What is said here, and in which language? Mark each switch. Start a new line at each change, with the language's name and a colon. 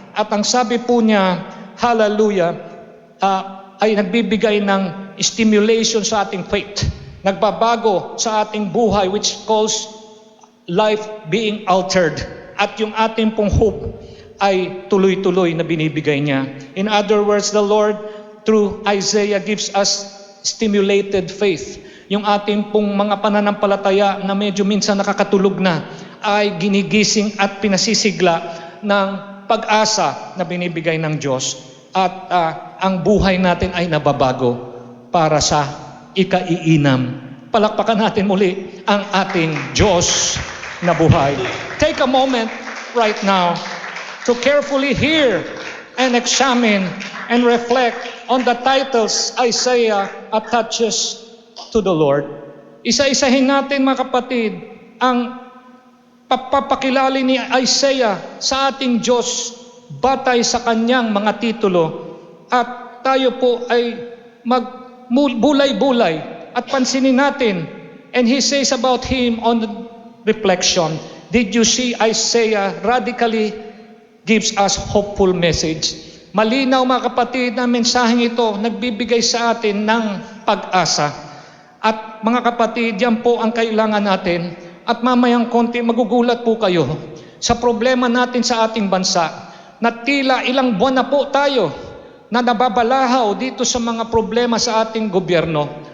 Filipino: At ang sabi po niya, hallelujah, ay nagbibigay ng stimulation sa ating faith. Nagbabago sa ating buhay,
English: which calls life being altered.
Filipino: At yung ating pong hope ay tuloy-tuloy na binibigay niya.
English: In other words, the Lord, through Isaiah, gives us stimulated faith.
Filipino: Yung ating pong mga pananampalataya na medyo minsan nakakatulog na, ay ginigising at pinasisigla ng pag-asa na binibigay ng Diyos. At ang buhay natin ay nababago para sa ikaiinam. Palakpakan natin muli ang ating Diyos na buhay.
English: Take a moment right now to carefully hear and examine and reflect on the titles Isaiah attaches to the Lord.
Filipino: Isa-isahin natin, mga kapatid, ang papapakilali ni Isaiah sa ating Diyos batay sa kanyang mga titulo, at tayo po ay magbulay-bulay at pansinin natin.
English: And he says about him on the reflection, did you see Isaiah radically gives us hopeful message?
Filipino: Malinaw, mga kapatid, na mensaheng ito nagbibigay sa atin ng pag-asa. At mga kapatid, yan po ang kailangan natin. At mamayang konti magugulat po kayo sa problema natin sa ating bansa, na tila ilang buwan na po tayo na nababalahaw dito sa mga problema sa ating gobyerno.